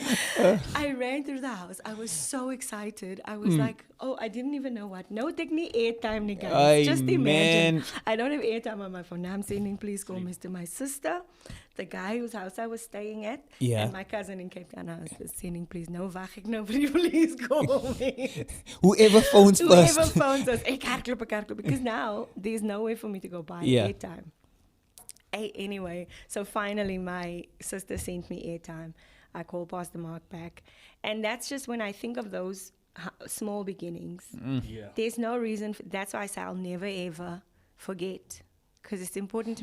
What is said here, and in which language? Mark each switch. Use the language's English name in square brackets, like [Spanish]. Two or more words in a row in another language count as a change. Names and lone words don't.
[English] I ran through the house. I was so excited. I was like, "Oh, I didn't even know what. No, take me airtime, guys. Ay, Just imagine. man. I don't have airtime on my phone. Now I'm sending Please Call Me to my sister, the guy whose house I was staying at, Yeah. and my cousin in Cape Town. I was sending, "Please, no, [Afrikaans] wag ek [English] nobody, please call me." Whoever phones Whoever first. phones us, [Afrikaans] ek hardloop, [English] because now there's no way for me to go buy Yeah. airtime. Anyway, so finally my sister sent me airtime. I called Pastor Mark back. And that's just when I think of those small beginnings. Yeah. There's no reason. That's why I say I'll never, ever forget. Because it's important to